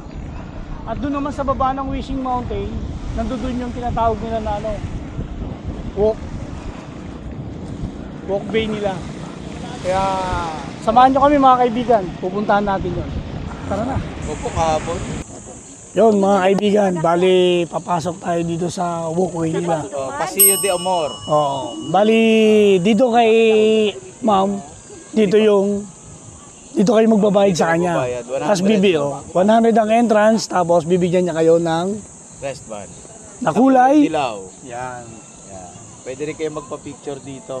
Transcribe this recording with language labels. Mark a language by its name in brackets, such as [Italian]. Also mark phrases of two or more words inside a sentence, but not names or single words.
[Filipino] At doon naman sa baba ng Wishing Mountain, nandoon yung tinatawag nila na walkway nila. Kaya samahan nyo kami mga kaibigan, pupuntahan natin yun. Tara na. Opo, kahapon. Yun mga kaibigan, bali papasok tayo dito sa walkway nila. Pasillo de Amor. Oo. Bali dito kay ma'am, dito kayo magbabayad sa kanya. Tapos 100 ang entrance, tapos bibigyan niya kayo ng Wristband. na kulay. Dilaw. Yan. Pwede rin kayo magpa-picture dito.